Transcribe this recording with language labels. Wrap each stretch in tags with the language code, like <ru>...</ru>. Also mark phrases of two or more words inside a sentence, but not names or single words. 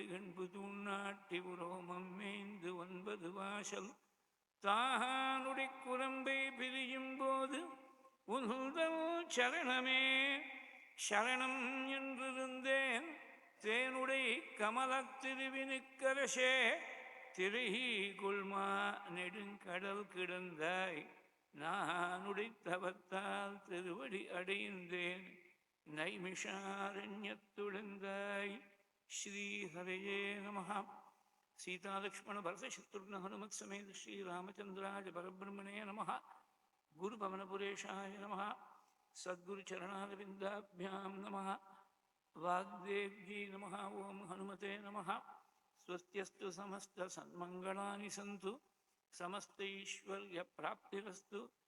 <ta>என்பது உன்னாட்டி உரோமம் மேய்ந்து 9 வாசல் தானுடை குரம்பை பிரியும் போது உன்னுதல் சரணமே சரணம் என்றிருந்தேன் தேனுடை கமலத்திருவினுக்கரசே திரை கொள்மா நெடுங்கடல் கிடந்தாய் நானுடை தவத்தால் திருவடி அடைந்தேன்</ta> <sa>नैमिषारण्यत्तुडङ्गाय श्रीहरये नमः सीतालक्ष्मणभरतशत्रुघ्न हनुमत्समेत श्रीरामचन्द्राय परब्रह्मणे नमः गुरुपवनपुरेशाय नमः सद्गुरुचरणारविन्दाभ्यां नमः वाग्देव्यै नमः ॐ हनुमते नमः स्वस्त्यस्तु समस्तसन्मङ्गलानि सन्तु समस्तैश्वर्यप्राप्तिरस्तु</sa>